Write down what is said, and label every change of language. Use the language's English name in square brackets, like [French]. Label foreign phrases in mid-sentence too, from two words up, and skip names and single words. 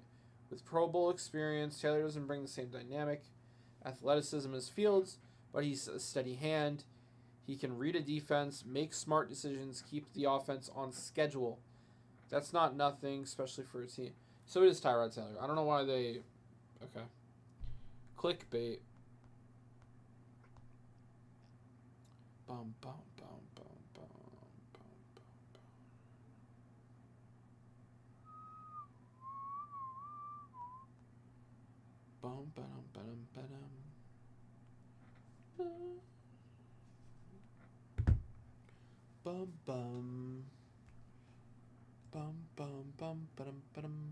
[English] With Pro Bowl experience, Taylor doesn't bring the same dynamic, athleticism as Fields, but he's a steady hand. He can read a defense, make smart decisions, keep the offense on schedule. That's not nothing, especially for a team. So it is Tyrod Taylor. I don't know why they... Okay. Clickbait. Bum, bum, bum, bum, bum, bum, bum, bum. Bum, ba-dum, ba-dum, ba-dum. Bum, bum. Bum, bum, bum, ba-dum, ba-dum.